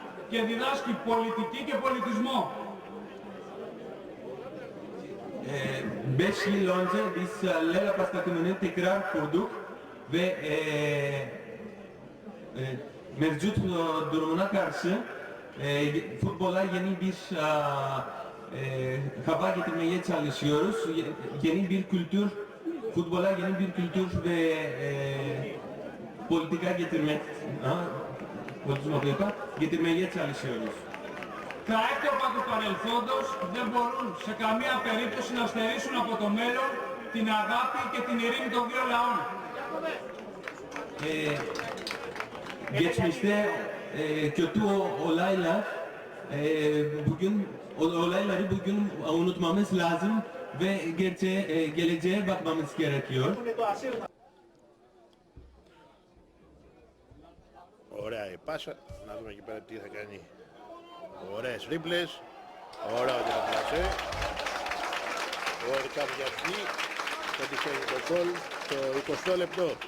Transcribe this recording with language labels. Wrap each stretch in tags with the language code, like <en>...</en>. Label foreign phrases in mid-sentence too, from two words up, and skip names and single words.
<el>και διδάσκει πολιτική και πολιτισμό.</el> <tr>5 yıl önce biz Lela Pastaki'nin tekrar kurduk ve mevcut durumuna karşı futbola yeni bir hava getirmeye çalışıyoruz. Yeni bir kültür, futbola yeni bir kültür ve politika getirmeye çalışıyoruz.</tr> <el>Τα έκτοπα του παρελθόντος δεν μπορούν σε καμία περίπτωση να στερήσουν από το μέλλον την αγάπη και την ειρήνη των δύο λαών.</el> <tr>Geçmişte kötü olaylar olayları bugün unutmamız lazım ve geleceğe bakmamız gerekiyor.</tr> <el>Ωραία η πάσα, να δούμε εκεί πέρα τι θα κάνει. Ωραίες ρίπλες, ωραία ο διαπλασέ. Ο Ερκαβιατζή πετυχαίνει το γκολ στο 20 λεπτό.</el>